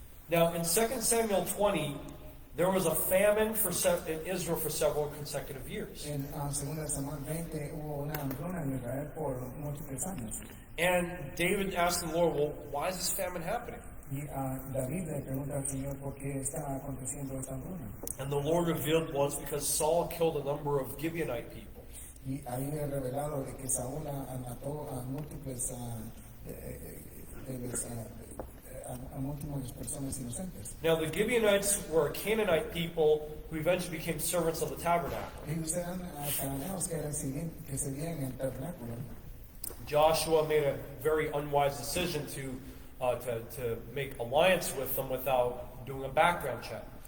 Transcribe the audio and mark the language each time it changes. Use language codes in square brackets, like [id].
[en] Now, in 2 Samuel 20, there was a famine in Israel for several consecutive years. [es] En 2 Samuel 20 hubo una hambruna en Israel por múltiples años. [en] And David asked the Lord, well, why is this famine happening? [es] Y David le pregunta al Señor por qué está aconteciendo esta hambruna. [en] And the Lord revealed was because Saul killed a number of Gibeonite people. [es] Y ahí es revelado de que Saúl mató a múltiples a múltiples personas inocentes. [en] Now the Gibeonites were a Canaanite people who eventually became servants of the tabernacle. [es] Ellos eran cananeos que servían en el tabernáculo. [en] Joshua made a very unwise decision to make alliance with them without doing a background check.